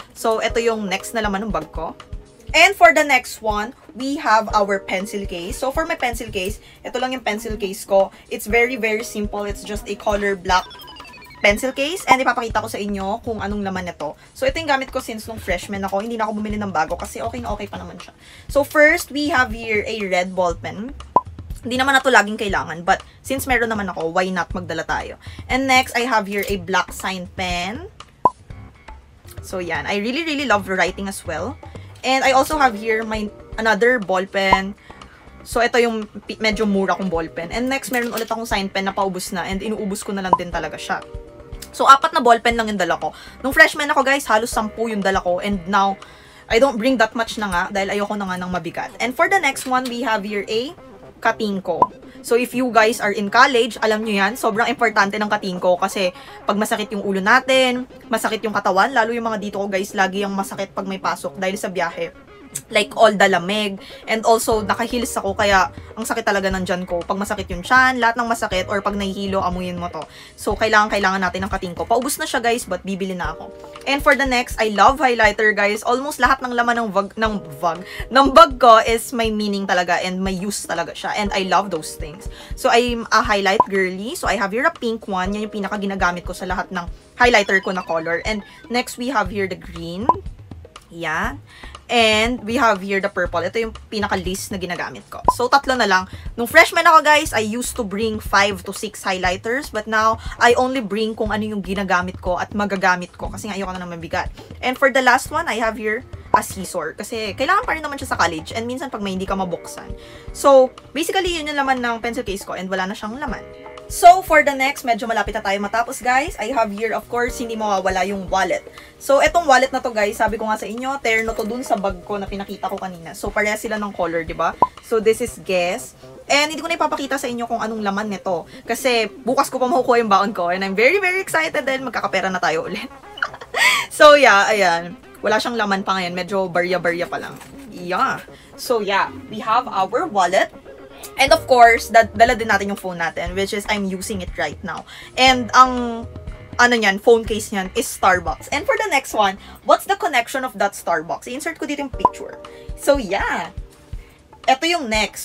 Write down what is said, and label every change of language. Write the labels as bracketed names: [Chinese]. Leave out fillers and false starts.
[Filipino] So, ito yung next na laman ng bag ko. [English] And for the next one, we have our pencil case. So, for my pencil case, [Filipino] ito lang yung pencil case ko. [English] It's very, very simple. It's just a color black pencil case, and [Filipino] ipapakita ko sa inyo kung anong laman nito. So, ito yung gamit ko since nung freshman ako. Hindi na ako bumili ng bago kasi okay na okay pa naman siya. [English] So, first, we have here a red ball pen. [Filipino] Hindi naman na ito laging kailangan, [English] but since meron naman ako, why not magdala tayo? And next, I have here a black sign pen. So, yan. I really, really love writing as well. And I also have here my another ball pen. [Filipino] So, ito yung medyo mura kong ball pen. And next, meron ulit akong sign pen na paubos na, and inuubos ko na lang din talaga siya. So, 4 na ballpen lang yung dala ko. Nung freshman ako guys, halos 10 yung dala ko. [English] And now, I don't bring that much [Filipino] na nga dahil ayoko na nga ng mabigat. [English] And for the next one, we have here a katingko. [Filipino] So, [English] if you guys are in college, [Filipino] alam nyo yan, sobrang importante ng katingko kasi pag masakit yung ulo natin, masakit yung katawan, lalo yung mga dito ko guys, lagi yung masakit pag may pasok dahil sa biyahe. [English] Like all the lamig. [Filipino] And also, nakaheels ako kaya ang sakit talaga ng tiyan ko. Pag masakit yung tiyan, lahat ng masakit or pag nahihilo, amuyin mo to. So, kailangan natin ng katingko. Paubos na siya guys, but bibili na ako. [English] And for the next, I love highlighter guys. Almost [Filipino] lahat ng laman ng bag ko [English] is may meaning talaga and may use talaga siya. And I love those things. So, I'm a highlight girly. [Filipino] So, I have here a pink one. Yan yung pinaka ginagamit ko sa lahat ng highlighter ko na color. [English] And next, we have here the green. Yan. [Filipino] And we have here the purple. Ito yung pinaka-least na ginagamit ko. [English] So, 3 [Filipino] na lang. [English] Nung freshman ako, guys, I used to bring 5 to 6 highlighters. But now, I only bring [Filipino] kung ano yung ginagamit ko at magagamit ko. Kasi nga, ayoko na ng mabigat. [English] And for the last one, I have here a scissor. [Filipino] Kasi kailangan pa rin naman siya sa college. And minsan, pag may hindi ka mabuksan. So, basically, yun yung laman ng pencil case ko. And wala na siyang laman. So, for the next, medyo malapit na tayo matapos, guys. [English] I have here, of course, [Filipino] hindi mawawala yung wallet. So, etong wallet na to, guys, sabi ko nga sa inyo, terno to dun sa bag ko na pinakita ko kanina. So, pareha sila ng color, di ba? [English] So, this is Guess. [Filipino] And hindi ko na ipapakita sa inyo kung anong laman nito. Kasi, bukas ko pa makukuha yung baon ko. [English] And I'm very, very excited [Filipino] dahil magkakapera na tayo ulit. So, yeah, ayan. Wala siyang laman pa ngayon. Medyo barya-barya pa lang. [English] Yeah. So, yeah. We have our wallet. And of course, dala din natin yung phone natin, which is I'm using it right now. And ang phone case niyan is Starbucks. And for the next one, what's the connection of that Starbucks? [Filipino] I-insert ko dito yung picture. [English] So yeah. Ito yung next.